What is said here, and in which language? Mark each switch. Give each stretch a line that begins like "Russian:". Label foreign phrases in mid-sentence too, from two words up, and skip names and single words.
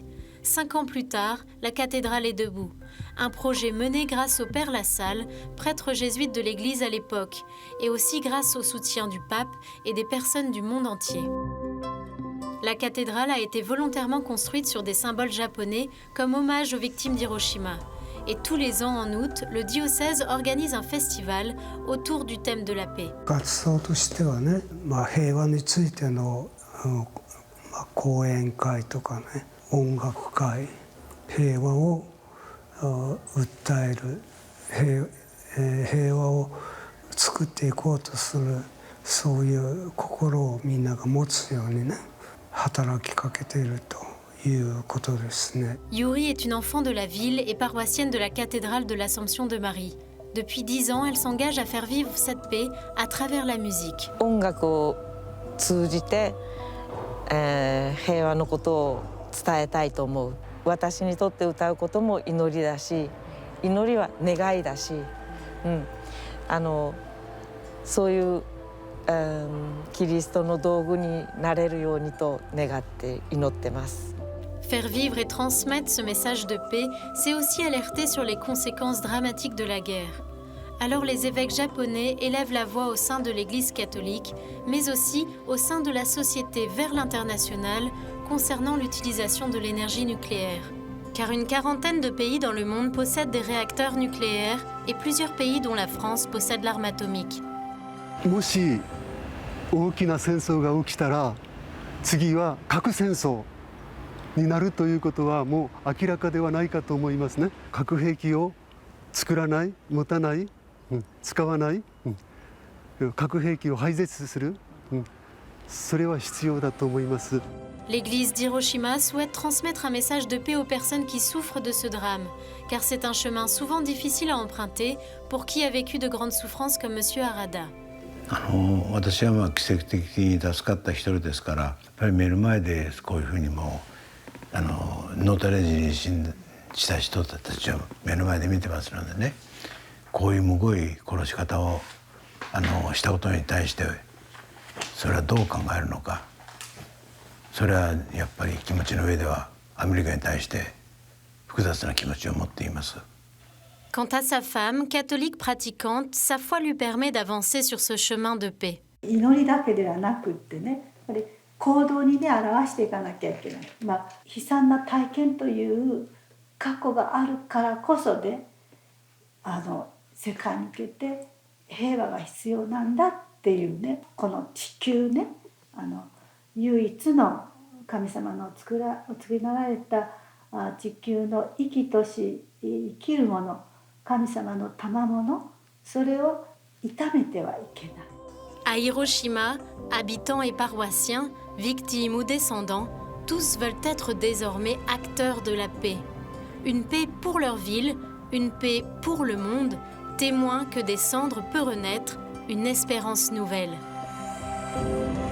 French: 5 ans plus tard, la cathédrale est debout. Un projet mené grâce au père Lassalle, prêtre jésuite de l'Église à l'époque, et aussi grâce au soutien du pape et des personnes du monde entier. La cathédrale a été volontairement construite sur des symboles japonais comme hommage aux victimes d'Hiroshima. Et tous les ans, en août, le diocèse organise un festival autour du thème de la paix.
Japanese: 活動としてはね、平和についての講演会とかね、音楽会、平和を訴える、平和を作っていこうとする、そういう心をみんなが持つようにね、働きかけていると。
French: Yuri est une enfant de la ville et paroissienne de la cathédrale de l'Assomption de Marie. Depuis 10 ans, elle s'engage à faire vivre cette paix à travers la musique.
Japanese: 音楽を通じて、平和のことを伝えたいと思う。私にとって歌うことも祈りだし、祈りは願いだし、そういう、キリストの道具になれるようにと願って祈ってます。
French: Faire vivre et transmettre ce message de paix, c'est aussi alerter sur les conséquences dramatiques de la guerre. Alors les évêques japonais élèvent la voix au sein de l'Église catholique, mais aussi au sein de la société vers l'international concernant l'utilisation de l'énergie nucléaire. Car une quarantaine de pays dans le monde possèdent des réacteurs nucléaires et plusieurs pays dont la France possède l'arme atomique.
Japanese: もし大きな戦争が起きたら次は核戦争になるということはもう明らかではないかと思いますね。核兵器を作らない、持たない、使わない、核兵器を廃絶する、それは必要だと思います。
French: L'église d'Hiroshima souhaite transmettre un message de paix aux personnes qui souffrent de ce drame, car c'est un chemin souvent difficile à emprunter pour qui a vécu de grandes souffrances comme M. Harada.
Japanese: 私は奇跡的に助かった一人ですから、やっぱり目の前でこういうふうにもノータレージにした人たちを目の前で見てますのでね、こういうむごい殺し方をしたことに対してそれはどう考えるのか。それはやっぱり気持ちの上ではアメリカに対して複雑な気持ちを持っています。
French: Quant à sa femme, catholique pratiquante, sa foi lui permet d'avancer sur ce chemin de paix.
Japanese: 祈りだけではなくってね、やっぱり行動にね表していかなきゃいけない。悲惨な体験という過去があるからこそで、世界に向けて平和が必要なんだっていうね、この地球ね、唯一の神様のお作りになられた地球の生きとし生きるもの、神様の賜物、それを痛めてはいけない。
French: À Hiroshima, habitants et paroissiens, victimes ou descendants, tous veulent être désormais acteurs de la paix. Une paix pour leur ville, une paix pour le monde, témoin que des cendres peut renaître une espérance nouvelle.